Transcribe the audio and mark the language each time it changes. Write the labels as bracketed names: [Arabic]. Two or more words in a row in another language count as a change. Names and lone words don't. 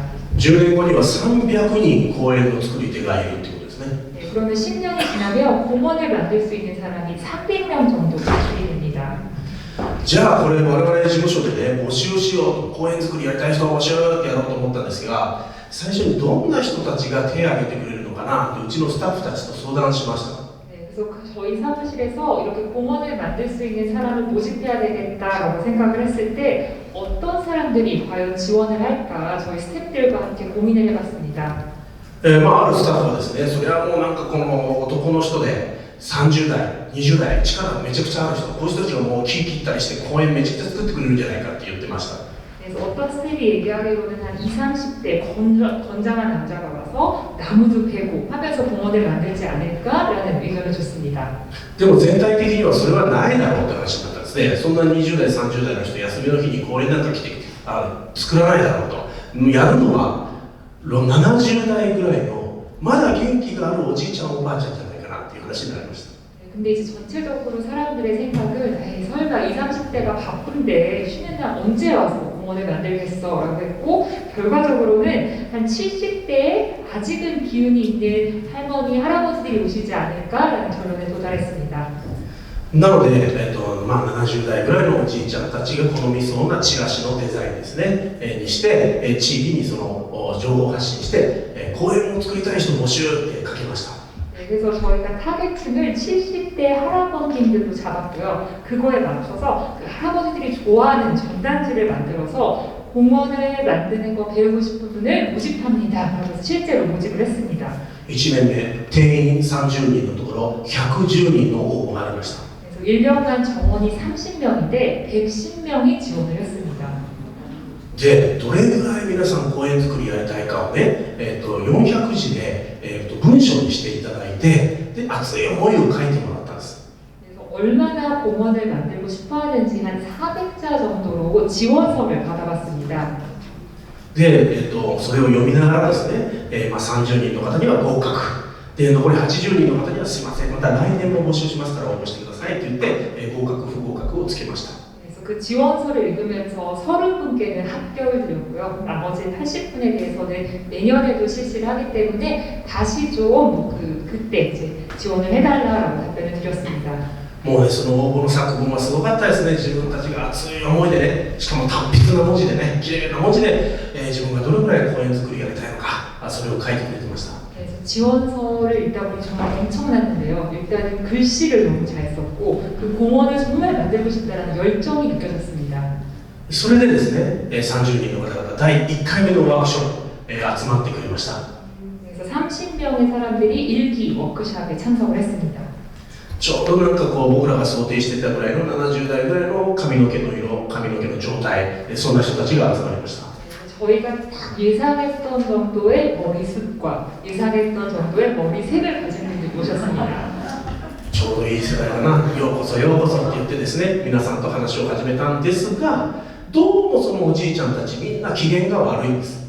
[Japanese] 10 年後には300人公園の作り手がいるということですね。 [Korean] 네, 그러면 10년이 지나면 공원을 만들 수 있는 사람이 300명 정도 배출이 됩니다. [Japanese] じゃあこれ我々事務所でね募集しようと、公園作りやりたい人を募集ってやろうと思ったんですが、最初にどんな人たちが手を挙げてくれるのかなってうちのスタッフたちと相談しました。 [Korean] 네, 그래서 저희 사무실에서 이렇게 공원을 만들 수 있는 사람을 모집해야 되겠다라고 생각을 했을 때 어떤 사람들이 과연 지원을 할까 저희 스태프들과 함께 고민을 해봤습니다. [Japanese] あるスタッフはですね、それはもうなんかこの男の人で30代、20代、力めちゃくちゃある人、こういう人たちがもう木切ったりして公園めちゃくちゃ作ってくれるんじゃないかって言ってました。 [Korean] 그래서 어떤 스텝이 얘기하기로는 한 20, 30대 건장한 남자가 와서 나무도 베고 하면서 공원을 만들지 않을까라는 의견을 줬습니다. [Japanese] でも全体的にはそれはないだろうって話になったんですね。そんな20代、30代の人、休みの日に公園なんか来て作らないだろうと。やるのは70代ぐらいのまだ元気があるおじいちゃん、おばあちゃんじゃないかなっていう話になりました。 [Korean] 근데 이제 전체적으로 사람들의 생각은 에이, 설마 20, 30대가 바쁜데 쉬는 날 언제 와서 공원을 만들겠어 라고 했고 결과적으로는 한 70대에 아직은 기운이 있는 할머니, 할아버지들이 오시지 않을까라는 결론에 도달했습니다. [Japanese] なので、70代ぐらいのおじいちゃんたちが好みそうなチラシのデザインですね、にして、地域にその情報を発信して、公園を作りたい人募集って書きました。 [Korean] 그래서 저희가 타겟층을 70대 할아버님들로 잡았고요. 그거에 맞춰서 그 할아버지들이 좋아하는 전단지를 만들어서 공원을 만드는 거 배우고 싶은 분을 모집합니다. 그래서 실제로 모집을 했습니다. [Japanese] 1 年目、定員30人のところ110人の応募がありました。 [Korean] 그래서 1년간 정원이 30명인데 110명이 지원을 했습니다. [Japanese] で、どれぐらい皆さん公園作りやりたいかをね、400字で、文章にしていただいて、で熱い思いを書いてもらったんです。 [Korean] 그래서 얼마나 공원을 만들고 싶어 하는지 한 400자 정도로 지원서를 받아봤습니다. [Japanese] で、それを読みながらですね、30人の方には合格で、残り80人の方にはすいません、また来年も募集しますから応募してくださいって言って、合格不合格をつけました。 [Korean] 그래서 그 지원서를 읽으면서 30분께는 합격을 드렸고요. 나머지 80분에 대해서는 내년에도 실시를 하기 때문에 다시 좀 그때 이제 지원을 해달라라고 답변을 드렸습니다. [Japanese] もうね、その応募の作文はすごかったですね。自分たちが熱い思いでね、しかも達筆な文字でね、綺麗な文字で、自分がどれくらい公演作りやりたいのか、それを書いてくれてました。 [Korean] 그래서 지원서를 읽다 보니 정말 엄청났는데요. 일단은 글씨를 너무 잘 썼고 그 공원을 정말 만들고 싶다는 열정이 느껴졌습니다. [Japanese] それでですね、30人の方々、第1回目のワークショップ、集まってくれました。 [Korean] 그래서 30명의 사람들이 일기 워크숍에 참석을 했습니다. [Japanese] ちょうどなんかこう僕らが想定してたぐらいの70代ぐらいの髪の毛の色、髪の毛の状態、そんな人たちが集まりました。 [Korean] 저희가 딱 예상했던 정도의 머리숱과 예상했던 정도의 머리색을 가진 분들이 오셨습니다. [Japanese] ちょうどいい世代だな、ようこそようこそって言ってですね、皆さんと話を始めたんですが、どうもそのおじいちゃんたちみんな機嫌が悪いんです。